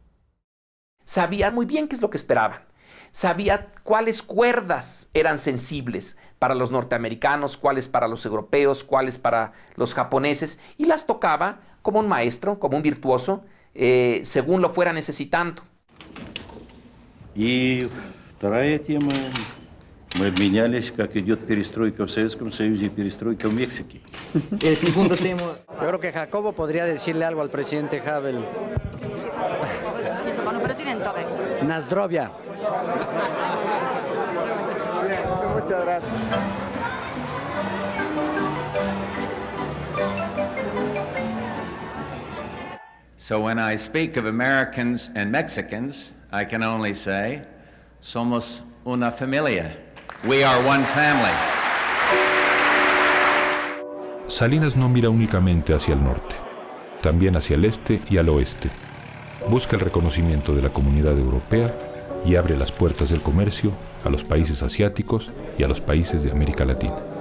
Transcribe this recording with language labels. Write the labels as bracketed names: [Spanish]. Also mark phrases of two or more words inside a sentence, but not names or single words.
[Spanish] Sabían muy bien qué es lo que esperaban. sabía cuáles cuerdas eran sensibles para los norteamericanos, cuáles para los europeos, cuáles para los japoneses, y las tocaba como un maestro, como un virtuoso, según lo fuera necesitando. [Russian] И вторая тема. Мы обменялись, как идет перестройка в Советском Союзе и перестройка в Мексике. [Spanish] El segundo tema. Yo creo que Jacobo podría decirle algo al presidente Havel. Nazdrovia. Muchas gracias. [English] So when I speak of Americans and Mexicans, I can only say, [Spanish] somos una familia. [English] We are one family. [Spanish] Salinas no mira únicamente hacia el norte, también hacia el este y al oeste. Busca el reconocimiento de la comunidad europea y abre las puertas del comercio a los países asiáticos y a los países de América Latina.